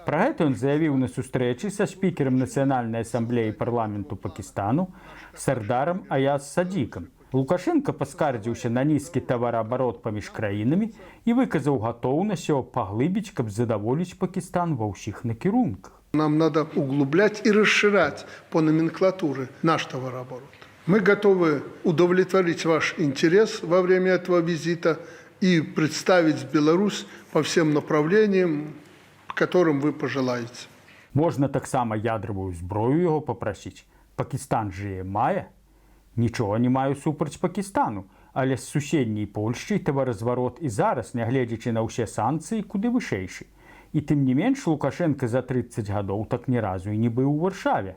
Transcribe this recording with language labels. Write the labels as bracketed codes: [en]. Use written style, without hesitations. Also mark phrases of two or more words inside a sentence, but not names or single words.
[be] Пра гэта ён заявіў на сустрэчы са спікерам Нацыянальнай асамблеі парламенту Пакістану Сардарам Аяз Садзікам. Лукашенко паскардзіўся на нізкі тавараабарот паміж краінамі і выказаў гатоўнасць яго паглыбіць, каб задаволіць Пакістан ва ўсіх накірунках. [ru] Нам надо углублять и расширять по номенклатуре наш товарооборот. Мы готовы удовлетворить ваш интерес во время этого визита и представить Беларусь по всем направлениям, которым вы пожелаете. [be] Можна таксама ядравую зброю яго папрасіць. Пакістан жа яе мае. Нічога не маю супраць Пакістану, але з суседняй Польшчай таваразварот і зараз, нягледзячы на ўсе санкцыі, куды вышэйшы. І тым не менш Лукашенко за 30 гадоў так ні разу і не быў у Варшаве.